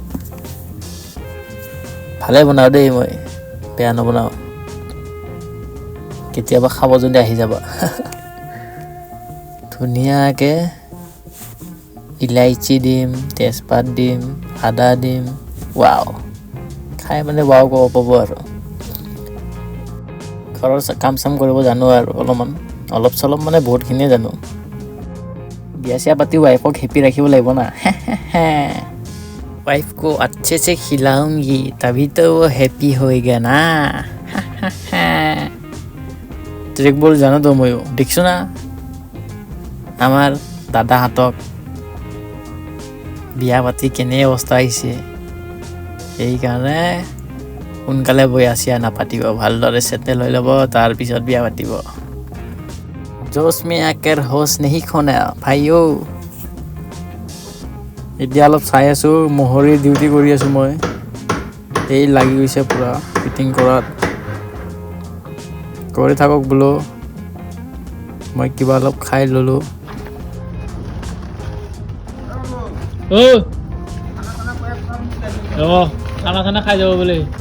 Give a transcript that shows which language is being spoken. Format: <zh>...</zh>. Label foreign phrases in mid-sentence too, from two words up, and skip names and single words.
<as>ভালে বনাওঁ দেই মই বেয়া নবনাওঁ কেতিয়াবা খাব যদি আহি যাবা ধুনীয়াকৈ ইলাইচি দিম তেজপাত দিম আদা দিম ৱাও খাই মানে ৱাও ক'ব পাব আৰু ঘৰৰ কাম চাম কৰিব জানো আৰু অলপ চলপ মানে বহুতখিনিয়ে জানো বিয়া চিয়া পাতি ৱাইফক হেপি ৰাখিব লাগিব না</as> <hi>वाइफ को अच्छे से खिलाऊंगी तभी तो वो हैप्पी होएगा ना</hi> <as>ট্ৰিকবোৰ জানো তো ময়ো দেখিছোঁ না আমাৰ দাদাহঁতক বিয়া পাতি কেনে অৱস্থা আহিছে সেইকাৰণে সোনকালে বয়া চিয়া নাপাতিব ভালদৰে চেটেল হৈ ল'ব তাৰপিছত বিয়া পাতিব</as> <hi>जोश में आकर होश नहीं खोना भाइयो</hi> <as>এতিয়া অলপ চাই আছোঁ মোহৰি ডিউটি কৰি আছোঁ মই এই লাগি গৈছে পুৰা ফিটিং কৰাত কৰি থাকক বোলো মই কিবা অলপ খাই ল'লোঁ খানা খানা খাই যাব বোলে</as>